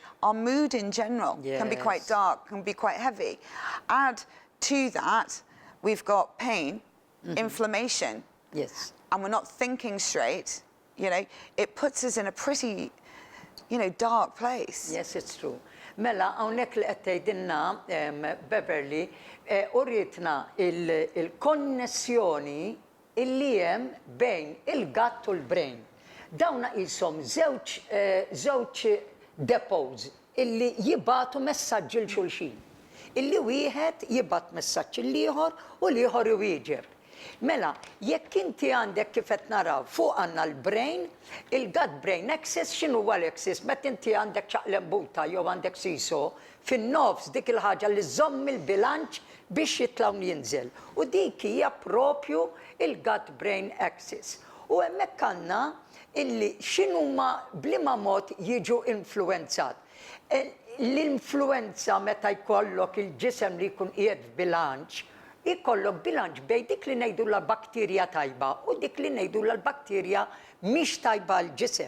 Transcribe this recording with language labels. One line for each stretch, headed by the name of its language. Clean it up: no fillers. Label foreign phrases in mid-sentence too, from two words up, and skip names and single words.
English: Our mood in general can be quite dark, can be quite heavy. Add to that, we've got pain, inflammation, and we're not thinking straight, you know, it puts us in a pretty, you know, dark place. Yes, it's true.
Maltese: Mela, hawnhekk li qed tgħidilna Beverley, uritna il-konnessjoni illi hemm bejn il-gatt u l-brain. Dawna qishom żewġ depots illi jibgħatu messaġġi l xulxin. Illi wieħed jibgħat messaġġ l-ieħor u l-ieħor iwieġeb. Mela, jekk inti għandek kif qed naraw fuq għandna l-brain,
English: il-gut brain axis,
Maltese: x'inhu huwa l-axis? Meta inti għandek ċaqlembuta jew għandek siso, fin-nofs dik il-ħaġa li żomm il-bilanċ biex jitlaw jinżel. U dik hija propju il-
English: gut brain axis.
Maltese: U hemmhekk għandna illi x'inhuma bliema mod jiġu influenzat. L-influenza meta jkollok il-ġisem li jkun qiegħed f'bilanċ, ikollok bilanċ bejn dik li ngħidu l-bakterja tajba u dik li ngħidu l-bakterja mhix tajba l-ġisem.